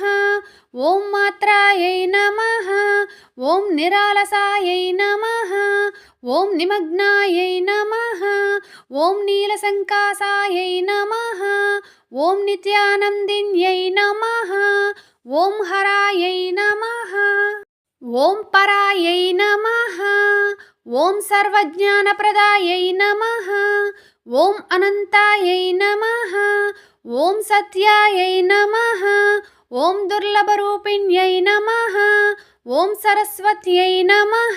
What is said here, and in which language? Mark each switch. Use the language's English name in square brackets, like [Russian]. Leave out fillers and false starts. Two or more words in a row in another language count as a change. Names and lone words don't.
[Sanskrit] ओं मात्रायै नमः। ओं निरालसायै नमः। ओं निमग्नायै नमः। ओं नीलसङ्कासायै नमः। ओं नित्यानन्दिन्यै नमः। ఓం హరాయై నమః. ఓం పరాయై నమః. ఓం సర్వజ్ఞానప్రదాయై నమః. ఓం అనంతాయై నమః. ఓం సత్యాయై నమః. ఓం దుర్లభరూపిణ్యై నమః. ఓం సరస్వత్యై నమః.